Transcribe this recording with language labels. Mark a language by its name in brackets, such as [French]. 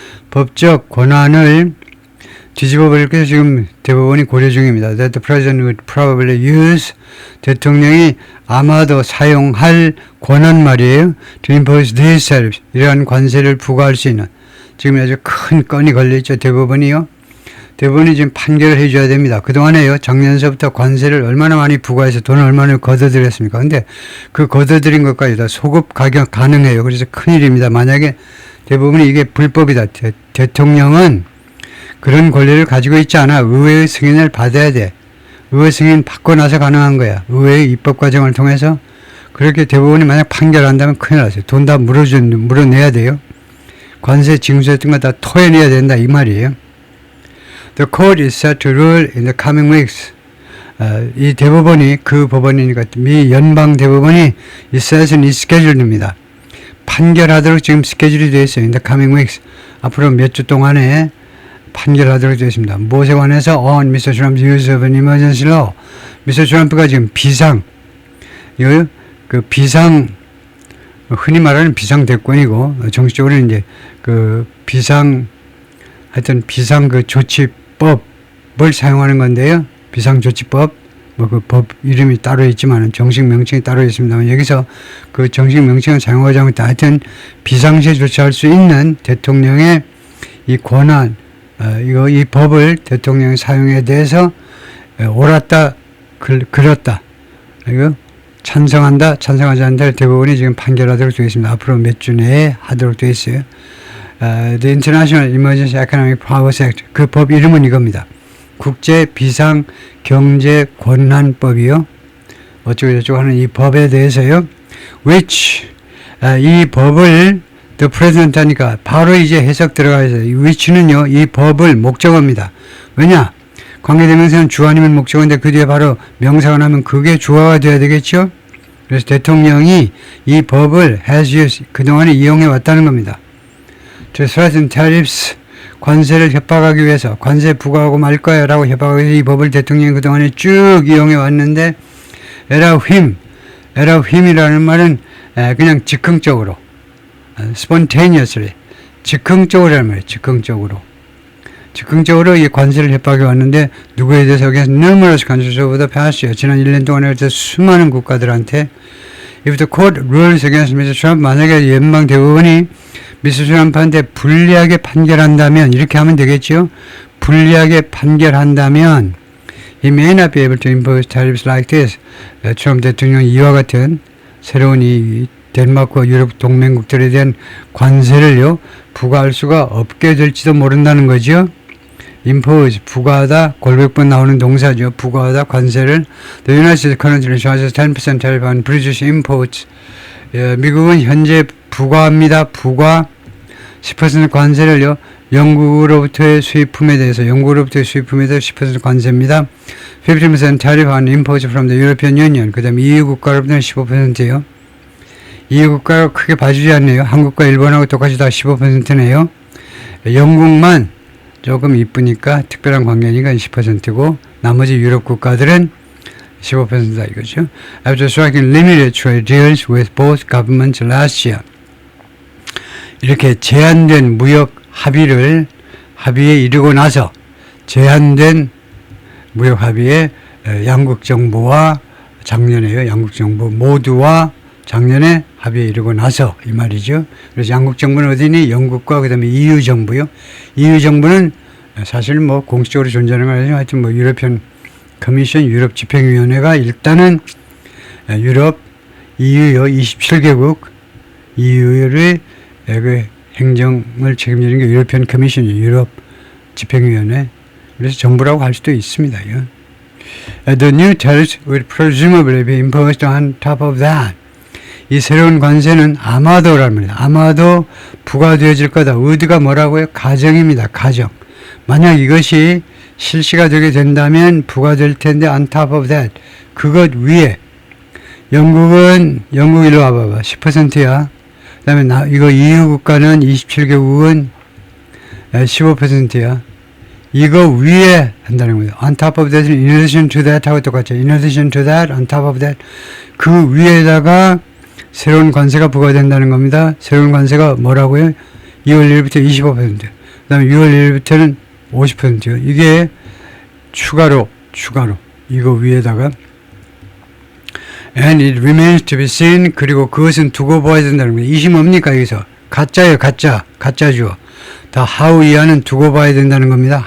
[Korean] 법적 권한을 뒤집어 버릴 게 지금 대법원이 고려 중입니다. [English] That the president would probably use. [Korean] 대통령이 아마도 사용할 권한 말이에요. [English] To impose these tariffs. [Korean] 이러한 관세를 부과할 수 있는. 지금 아주 큰 건이 걸려있죠. 대법원이요. 대법원이 지금 판결을 해줘야 됩니다. 그동안에요. 작년서부터 관세를 얼마나 많이 부과해서 돈을 얼마나 걷어들였습니까? 근데 그 걷어들인 것까지 다 소급 가격 가능해요. 그래서 큰일입니다. 만약에 대법원이 이게 불법이다. 대통령은 그런 권리를 가지고 있지 않아. 의회의 승인을 받아야 돼. 의회 승인 받고 나서 가능한 거야. 의회의 입법 과정을 통해서. 그렇게 대법원이 만약 판결한다면 큰일 나세요. 돈 다 물어내야 돼요. 관세 징수했던 거 다 토해내야 된다 이 말이에요. [English] The court is set to rule in the coming weeks. [Korean] 이 대법원이 그 법원이니까 미 연방 대법원이 이 set은 이 스케줄입니다. 판결하도록 지금 스케줄이 되어 있어요. [English] In the coming weeks. [Korean] 앞으로 몇 주 동안에 판결하도록 되어 있습니다. 무엇에 관해서 [English] on Mr. Trump's use of an emergency law. [Korean] 미스터 트럼프가 지금 비상, 그 비상, 흔히 말하는 비상대권이고, 정식적으로는 이제 그 비상, 하여튼 비상 그 조치법을 사용하는 건데요. 비상조치법, 뭐 그 법 이름이 따로 있지만 정식 명칭이 따로 있습니다만 여기서 그 정식 명칭을 사용하지 않고 하여튼 비상시에 조치할 수 있는 대통령의 이 권한, 이 법을 대통령이 사용에 대해서 옳았다, 그렇다, 이거 찬성한다, 찬성하지 않는다 대법원이 지금 판결하도록 되어 있습니다. 앞으로 몇 주 내에 하도록 되어 있어요. [English] The International Emergency Economic Powers Act, [Korean] 그 법 이름은 이겁니다. 국제 비상 경제 권한법이요. 어쩌고저쩌고 하는 이 법에 대해서요. which, 이 법을 the president 하니까 바로 이제 해석 들어가야 돼요. which는요, 이 법을 목적어입니다. 왜냐? 관계대명사는 주어니면 목적어인데 그 뒤에 바로 명사가 나면 그게 주어가 돼야 되겠죠? 그래서 대통령이 이 법을 has used, 그동안에 이용해 왔다는 겁니다. [English] to threaten tariffs, [Korean] 관세를 협박하기 위해서, 관세 부과하고 말 거야 라고 협박하기 위해서 이 법을 대통령이 그동안에 쭉 이용해 왔는데 에라힘이라는 말은 그냥 즉흥적으로, spontaneously, 즉흥적으로라는 말이에요. 즉흥적으로 이 관세를 협박해 왔는데 누구에 대해서 여기서 [English] numerous countries over the past year, [Korean] 지난 1년 동안에 수많은 국가들한테 [English] if the court rules against Mr. [Korean] Trump, 만약에 연방 대법원이 미스터 트럼프한테 불리하게 판결한다면 이렇게 하면 되겠죠. 불리하게 판결한다면 [English] he may not be able to impose tariffs like this. [Korean] 트럼프 대통령이 이와 같은 새로운 이 덴마크와 유럽 동맹국들에 대한 관세를요 부과할 수가 없게 될지도 모른다는 거죠. impose, 부과하다, 골백번 나오는 동사죠. 부과하다, 관세를. [English] The United States currently charges 10% tariff on British imports. [Korean] 미국은 현재 부과합니다. 부과 10% 관세를요. 영국으로부터의 수입품에 대해서 10% 관세입니다. [English] 15% tariff on imports from the European Union. [Korean] 그 다음에 EU 국가로부터는 15%예요. EU 국가가 크게 봐주지 않네요. 한국과 일본하고 똑같이 다 15%네요. 영국만 조금 이쁘니까 특별한 관계니까 10%고 나머지 유럽 국가들은 15%다 이거죠. [English] After striking limited trade deals with both governments last year. [Korean] 이렇게 제한된 무역 합의에 이르고 나서 제한된 무역 합의에 양국 정부와 작년에요. 양국 정부 모두와 작년에 합의에 이르고 나서 이 말이죠. 그래서 양국 정부는 어디니? 영국과 그다음에 EU 정부요. EU 정부는 사실 뭐 공식적으로 존재하는 건 아니지만 하여튼 뭐 유럽편 커미션, 유럽 집행위원회가 일단은 유럽 EU요 27개국 EU의 그 행정을 책임지는 게 유럽편 커미션, 유럽 집행위원회. 그래서 정부라고 할 수도 있습니다. [English] The new tariffs will presumably be imposed on top of that. [Korean] 이 새로운 관세는 아마도라는 말이에요. 아마도 부과되어질 거다. 의도가 뭐라고요? 가정입니다. 가정. 만약 이것이 실시가 되게 된다면 부과될 텐데 [English] on top of that. [Korean] 그것 위에 영국 일로 와봐봐. 10%야. 그 다음에 이거 EU 국가는 27개국은 15%야. 이거 위에 한다는 거예요. [English] on top of that, in addition to that [Korean] 하고 똑같죠. [English] in addition to that, on top of that. [Korean] 그 위에다가 새로운 관세가 부과된다는 겁니다. 새로운 관세가 뭐라고요? 2월 1일부터 25%. 그 다음에 6월 1일부터는 50%요. 이게 추가로 이거 위에다가 [English] and it remains to be seen. [Korean] 그리고 그것은 두고 봐야 된다는 거예요. 이심 뭡니까 여기서? 가짜예요. 가짜죠. 다 how 이하는 두고 봐야 된다는 겁니다.